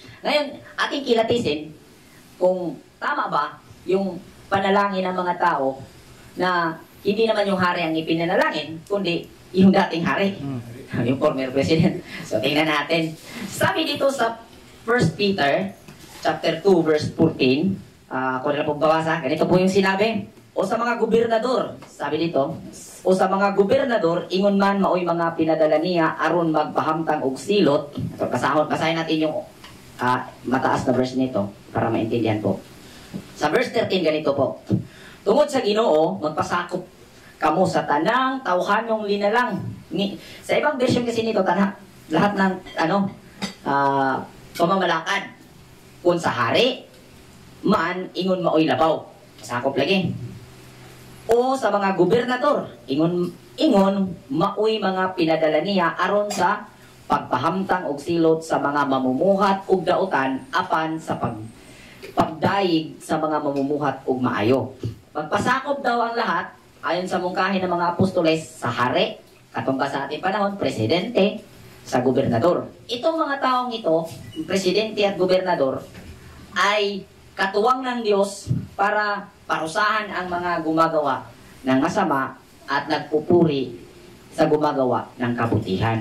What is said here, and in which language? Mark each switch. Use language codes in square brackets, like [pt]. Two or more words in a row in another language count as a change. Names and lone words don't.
[tl] Ngayon, ating kilatisin kung tama ba yung panalangin ng mga tao na hindi naman yung hari ang ipinanalangin, kundi yung dating hari, yung former president. So, tingnan natin. Sabi dito sa 1 Peter chapter 2 verse 14, kung na pong babasa, ganito po yung sinabi. O sa mga gobernador, sabi dito, [ceb] o sa mga gobernador, ingon man maoy mga pinadala niya, aron magpahamtang og silot. So, [tl] basahin natin yung mataas na verse nito para maintindihan po. Sa verse 13, ganito po. [ceb] Tungod sa Ginoo, magpasakop kamo sa tanang tawhanong linalang. [tl] Sa ibang version kasi nito, lahat ng pamamalakad. [ceb] Kung sa hari, man, ingon maoy labaw. Sakop lagi. O sa mga gobernador, ingon maoy mga pinadala niya aron sa pagpahamtang og silot sa mga mamumuhat ug dautan apan sa pagdaig sa mga mamumuhat ug maayo. [tl] Pagpasakop daw ang lahat ayon sa mungkahi ng mga apostoles sa hari, katong sa ating panahon, presidente, sa gobernador. Itong mga taong ito, presidente at gobernador, ay katuwang ng Diyos para parusahan ang mga gumagawa ng masama at nagpupuri sa gumagawa ng kabutihan.